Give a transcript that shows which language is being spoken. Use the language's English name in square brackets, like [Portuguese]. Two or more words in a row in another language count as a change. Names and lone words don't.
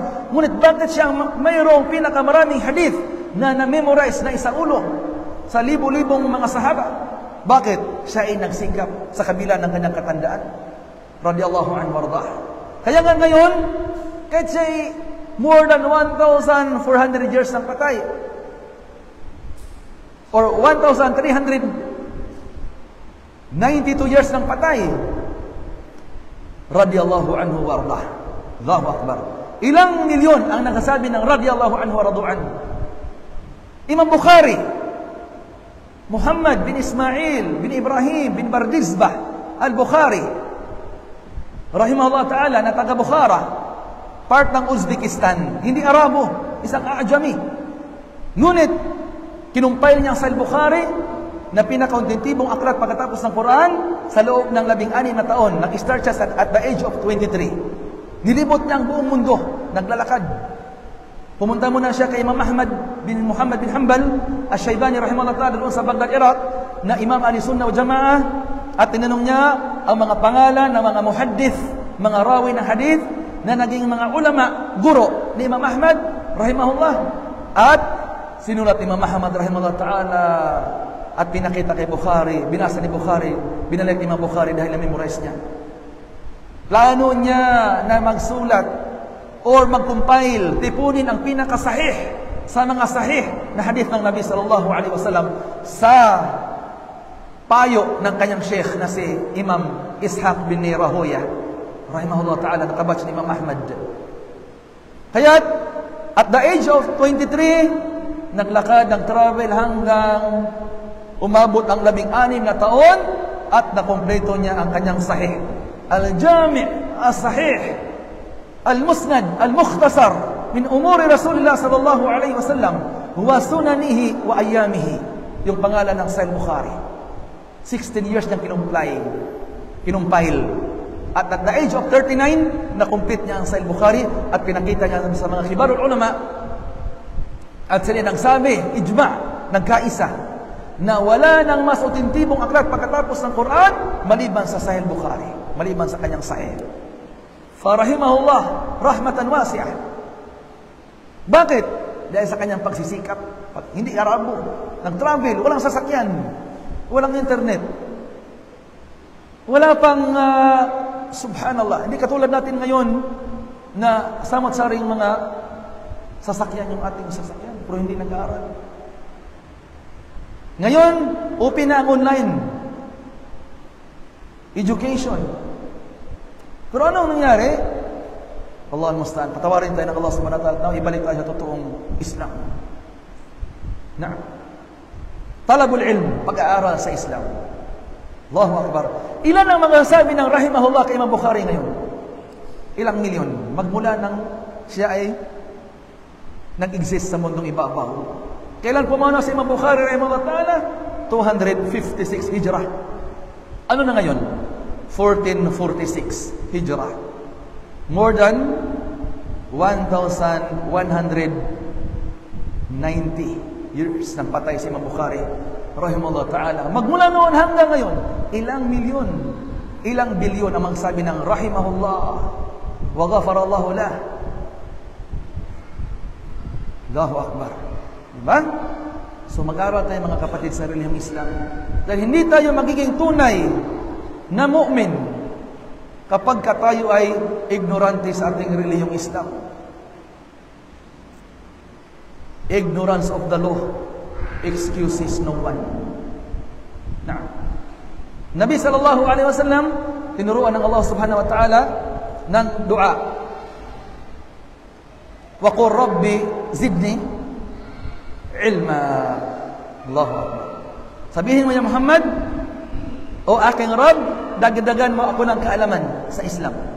[Filipino] Ngunit bakit siya mayroong pinakamaraming hadith na na-memorize na isaulo sa libo-libong mga sahaba? Bakit? Siya ay nagsikap sa kabila ng kanyang katandaan, [Arabic] رضي الله عنه وأرضاه. [Filipino] Kaya nga ngayon, kahit siya ay [English] more than 1,400 years [Filipino] ng patay, or 1,392 years ng patay, [Arabic] رضي الله عنه وأرضاه. الله أكبر. [Filipino] Ilang milyon ang nagsasabi ng [Arabic] رضي الله عنه وأرضاه. Imam Bukhari, Muhammad bin Ismail bin Ibrahim bin Bardizbah al-Bukhari, رحمه الله تعالى, [Filipino] na taga Bukhara, part ng Uzbekistan, hindi Arabo, isang Ajami. Ngunit kinumpile niya sa Al-Bukhari na pinakauntinitibong aklat pagkatapos ng Quran sa loob ng 16 na taon. Nag-start siya [English] at the age of [Filipino] 23. Nilibot niya ang buong mundo, naglalakad. Pumunta muna siya kay Imam Ahmad bin Muhammad bin Hanbal Ash-Shaybani [Arabic] رحمه الله تعالى [Filipino] doon sa Baghdad, Iraq, na Imam [Arabic] أهل السنة والجماعة, [Filipino] at tinanong niya ang mga pangalan ng mga muhaddith, mga rawi ng hadith na naging mga ulama, guro ni Imam Ahmad rahimahullah. At sinulat Imam Ahmad [Arabic] رحمه الله تعالى [Filipino] at pinakita kay Bukhari, binasa ni Bukhari, binalik Imam Bukhari dahil na-memorize niya. Plano niya na magsulat or mag-compile, tipunin ang pinakasahih sa mga sahih na hadith ng Nabi [Arabic] صلى الله عليه وسلم [Filipino] sa payo ng kanyang sheikh na si Imam Ishaq bin Rahoya [Arabic] رحمه الله تعالى, [Filipino] nakabatch ni Imam Ahmad. Kaya [English] at the age of [Filipino] 23, naglakad, nag-travel hanggang umabot ang 16 na taon at nakompleto niya ang kanyang sahih. [Arabic] الجامع الصحيح المسند المختصر من أمور رسول الله صلى الله عليه وسلم وسننه وأيامه, [Filipino] yung pangalan ng Sahih Bukhari. 16 years niyang kinumpile. [English] At the age of 39, [Filipino] na-complete niya ang Sahih Bukhari at pinakita niya sa mga [Arabic] كبار العلماء. [Filipino] At sila nagsabi, ijma', nagkaisa, na wala nang mas otentibong aklat pagkatapos ng Quran maliban sa Sahih Bukhari, maliban sa kanyang Sahih. [Arabic] فرحمه الله رحمة واسعة. [Filipino] Bakit? Dahil sa kanyang pagsisikap. Hindi Arabo, nag-travel, walang sasakyan, walang internet, wala pang subhanallah, hindi katulad natin ngayon na samot-saring mga sasakyan yung ating sasakyan, pero hindi nag-aaral. Ngayon, open na ang [English] online education. [Filipino] Pero ano nangyari? [Arabic] الله المستعان. [Filipino] Patawarin tayo ng Allah [Arabic] سبحانه وتعالى, [Filipino] ibalik tayo sa totoong Islam. [Arabic] طلب العلم, [Filipino] pag-aaral sa Islam. [Arabic] الله أكبر. [Filipino] Ilan ang mga sabi ng rahimahullah kay Imam Bukhari ngayon? Ilang milyon? Magmula nang siya ay nag-exist sa mundong ibabaw. Kailan pumanaw si Imam Bukhari [Arabic] رحمه الله تعالى? [Filipino] 256 Hijrah. Ano na ngayon? 1446 Hijrah. [English] More than [Filipino] 1,190 years nang patay si Imam Bukhari [Arabic] رحمه الله تعالى. [Filipino] Magmula noon hanggang ngayon, ilang milyon, ilang bilyon ang sabi ng [Arabic] رحمه الله وغفر الله له. الله أكبر. [Filipino] Diba? So mag-aral tayo mga kapatid sa relihiyong Islam. Dahil hindi tayo magiging tunay na mu'min kapag tayo ay ignorante sa ating relihiyong Islam. [English] Ignorance of the law excuses no one. [Filipino] Nah. Nabi [Arabic] صلى الله عليه وسلم [Filipino] tinuruan ng Allah [Arabic] سبحانه وتعالى [Filipino] ng dua. [Arabic] وقل رب زدني علما. الله أكبر. [Filipino] Sabihin mo ya Muhammad, o aking Rabb, dagdagan mo ako ng kaalaman sa Islam.